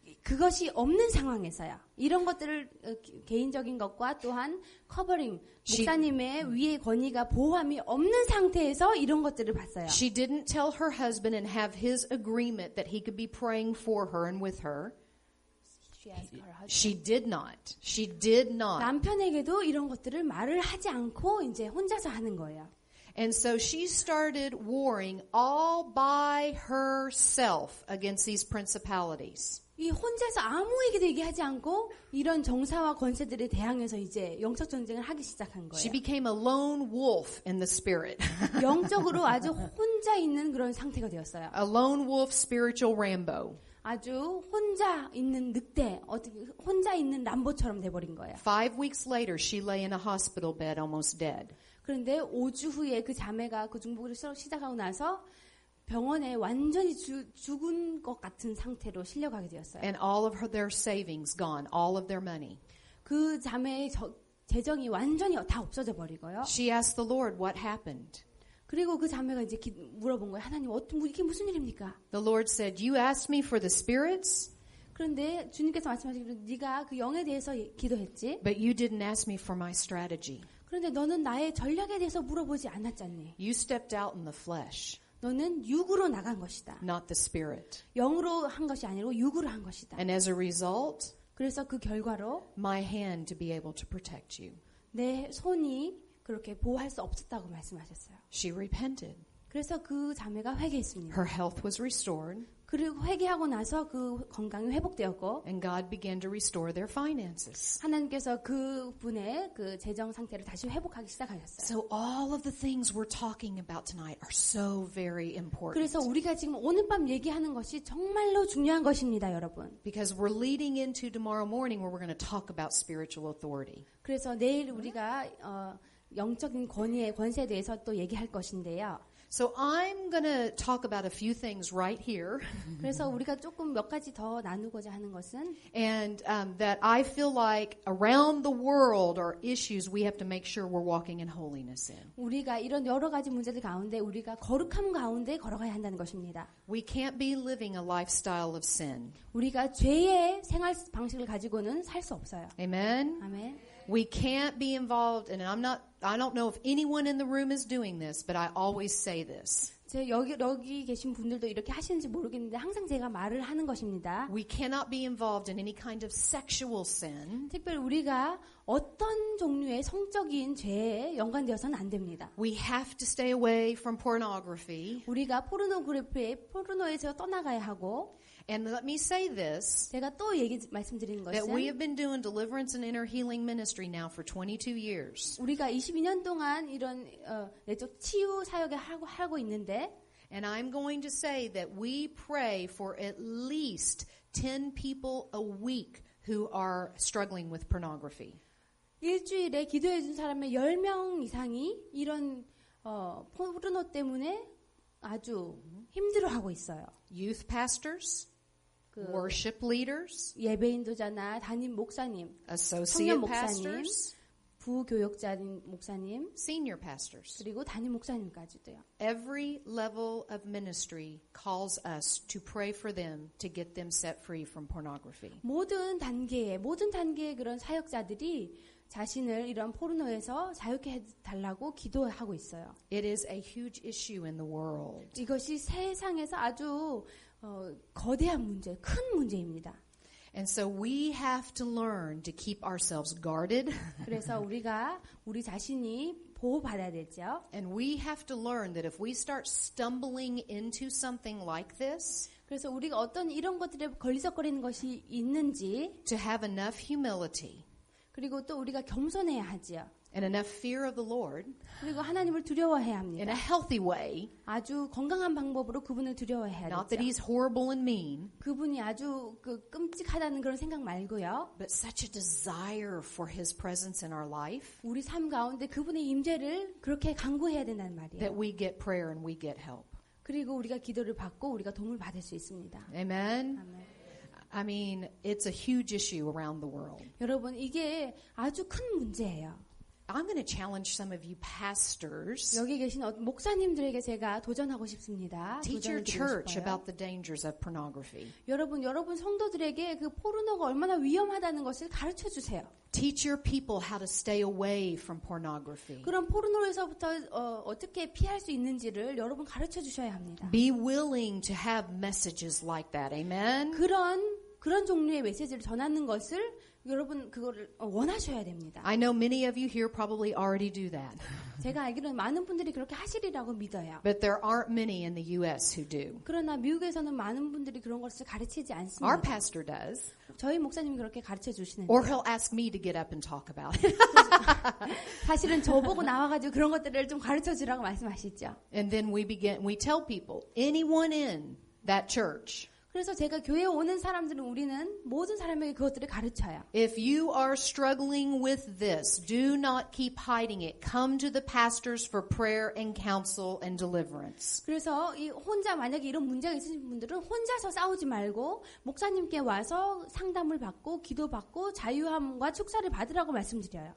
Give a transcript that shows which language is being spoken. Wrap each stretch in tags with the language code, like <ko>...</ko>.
<ko>그것이 없는 상황에서요. 이런 것들을 개인적인 것과 또한 커버링, 목사님의 위의 권위가 보호함이 없는 상태에서 이런 것들을 봤어요.</ko> <en>She didn't tell her husband and have his agreement that he could be praying for her and with her. She did not. She did not.</en> <ko>남편에게도 이런 것들을 말을 하지 않고 이제 혼자서 하는 거예요.</ko> <en>And so she started warring all by herself against these principalities.</en> <ko>이 혼자서 아무에게도 얘기하지 않고 이런 정사와 권세들에 대항해서 이제 영적 전쟁을 하기 시작한 거예요.</ko> <en>She became a lone wolf in the spirit.</en> <ko>영적으로 아주 혼자 있는 그런 상태가 되었어요.</ko> <en>A lone wolf spiritual Rambo.</en> <ko>아주 혼자 있는 늑대, 어떻게 혼자 있는 람보처럼 돼버린 거예요.</ko> <en>5 weeks later, she lay in a hospital bed almost dead.</en> <ko>그런데 5주 후에 그 자매가 그 중보를 시작하고 나서 병원에 완전히 죽은 것 같은 상태로 실려가게 되었어요.</ko> <en>And all of their savings gone, all of their money.</en> <ko>그 자매의 재정이 완전히 다 없어져 버리고요.</ko> <en>She asked the Lord what happened.</en> <ko>그리고 그 자매가 이제 물어본 거예요. 하나님, 이게 무슨 일입니까?</ko> <en>The Lord said, "You asked me for the spirits,</en> <ko>그런데 주님께서 말씀하시기로 네가 그 영에 대해서 기도했지.</ko> <en>but you didn't ask me for my strategy.</en> <ko>그런데 너는 나의 전략에 대해서 물어보지 않았잖니.</ko> <en>You stepped out in the flesh,</en> <ko>너는 육으로 나간 것이다.</ko> <en>not the spirit.</en> <ko>영으로 한 것이 아니고 육으로 한 것이다.</ko> <en>And as a result,</en> <ko>그래서 그 결과로</ko> <en>my hand to be able to protect you."</en> <ko>내 손이 그렇게 보호할 수 없었다고 말씀하셨어요.</ko> <en>She repented.</en> <ko>그래서 그 자매가 회개했습니다.</ko> <en>Her health was restored,</en> <ko>그리고 회개하고 나서 그 건강이 회복되었고,</ko> <en>and God began to restore their finances.</en> <ko>하나님께서 그 분의 그 재정 상태를 다시 회복하기 시작하셨어요.</ko> <en>So all of the things we're talking about tonight are so very important.</en> <ko>그래서 우리가 지금 오늘 밤 얘기하는 것이 정말로 중요한 것입니다, 여러분.</ko> <en>Because we're leading into tomorrow morning where we're going to talk about spiritual authority.</en> <ko>그래서 내일 우리가 영적인 권세에 대해서 또 얘기할 것인데요.</ko> <en>So I'm going to talk about a few things right here.</en> <ko>그래서 우리가 조금 몇 가지 더 나누고자 하는 것은</ko> <en>And that I feel like around the world are issues we have to make sure we're walking in holiness in.</en> <ko>우리가 이런 여러 가지 문제들 가운데 우리가 거룩함 가운데 걸어가야 한다는 것입니다.</ko> <en>We can't be living a lifestyle of sin.</en> <ko>우리가 죄의 생활 방식을 가지고는 살 수 없어요.</ko> <en>Amen?</en> <ko>아멘.</ko> <en>We can't be involved, and I don't know if anyone in the room is doing this, but I always say this.</en> <ko>여기 계신 분들도 이렇게 하시는지 모르겠는데 항상 제가 말을 하는 것입니다.</ko> <en>We cannot be involved in any kind of sexual sin.</en> <ko>특별히 우리가 어떤 종류의 성적인 죄에 연관되어서는 안 됩니다.</ko> <en>We have to stay away from pornography.</en> <ko>우리가 포르노에서 떠나가야 하고,</ko> <en>And let me say this,</en> <ko>제가 또 말씀드리는</ko> <en>that we have been doing deliverance and inner healing ministry now for 22 years.</en> <ko>우리가 22년 동안 이런 내적 치유 사역을 하고 있는데,</ko> <en>And I'm going to say that we pray for at least 10 people a week who are struggling with pornography.</en> <ko>일주일에 기도해 준 사람의 10명 이상이 이런 포르노 때문에 아주 힘들어하고 있어요.</ko> <en>Youth pastors, worship leaders,</en> <ko>예배인도자나 담임 목사님,</ko> <en>associate</en> <ko>청년 목사님,</ko> <en>pastors,</en> <ko>부교역자인 목사님,</ko> <en>senior pastors.</en> <ko>그리고 담임 목사님까지도요.</ko> <en>Every level of ministry calls us to pray for them to get them set free from pornography.</en> <ko>모든 단계의 그런 사역자들이 자신을 이런 포르노에서 자유케 해달라고 기도하고 있어요.</ko> <en>It is a huge issue in the world.</en> <ko>이것이 세상에서 아주 거대한 문제, 큰 문제입니다.</ko> <en>And so we have to learn to keep ourselves guarded.</en> <ko>그래서 우리 자신이 보호받아야 되죠.</ko> <en>And we have to learn that if we start stumbling into something like this,</en> <ko>그래서 우리가 어떤 이런 것들에 걸리적거리는 것이 있는지,</ko> <en>to have enough humility</en> <ko>그리고 또 우리가 겸손해야 하지요.</ko> <en>and enough fear of the Lord</en> <ko>그리고 하나님을 두려워해야</ko> <en>in</en> <ko>합니다.</ko> <en>a healthy way,</en> <ko>아주 건강한 방법으로 그분을 두려워해야</ko> <en>not that</en> <ko>되죠.</ko> <en>he's horrible and mean,</en> <ko>그분이 아주 끔찍하다는 그런 생각 말고요.</ko> <en>but such a desire for his presence in our life</en> <ko>우리 삶 가운데 그분의 임재를 그렇게 간구해야 된다는 말이에요.</ko> <en>that we get prayer and we get help.</en> <ko>그리고 우리가 기도를 받고 우리가 도움을 받을 수 있습니다.</ko> <en>Amen?</en> <ko>아멘.</ko> <en>I mean, it's a huge issue around the world.</en> <ko>여러분, 이게 아주 큰 문제예요.</ko> <en>I'm going to challenge some of you pastors.</en> <ko>여기 계신 목사님들에게 제가 도전하고 싶습니다.</ko> <en>Teach your</en> <ko>도전을 드리고</ko> <en>church</en> <ko>싶어요.</ko> <en>about the dangers of pornography.</en> <ko>여러분 성도들에게 그 포르노가 얼마나 위험하다는 것을 가르쳐 주세요.</ko> <en>Teach your people how to stay away from pornography.</en> <ko>그런 포르노에서부터 어떻게 피할 수 있는지를 여러분 가르쳐 주셔야 합니다.</ko> <en>Be willing to have messages like that. Amen?</en> <ko>그런 종류의 메시지를 전하는 것을 여러분 그거를 원하셔야 됩니다.</ko> <en>I know many of you here probably already do that.</en> <ko>제가 알기로는 많은 분들이 그렇게 하시리라고 믿어요.</ko> <en>But there aren't many in the U.S. who do.</en> <ko>그러나 미국에서는 많은 분들이 그런 것을 가르치지 않습니다.</ko> <en>Our pastor does.</en> <ko>저희 목사님이 그렇게 가르쳐 주시는데</ko> <en>Or he'll ask me to get up and talk about it.</en> <ko>사실은 저보고 나와가지고 그런 것들을 좀 가르쳐 주라고 말씀하시죠.</ko> <en>And then we tell people, anyone in that church,</en> <ko>그래서 제가 교회에 오는 사람들은 우리는 모든 사람에게 그것들을 가르쳐요.</ko> <en>if you are struggling with this, do not keep hiding it. Come to the pastors for prayer and counsel and deliverance.</en> <ko>그래서 만약에 이런 문제가 있으신 분들은 혼자서 싸우지 말고 목사님께 와서 상담을 받고 기도받고 자유함과 축사를 받으라고 말씀드려요.</ko>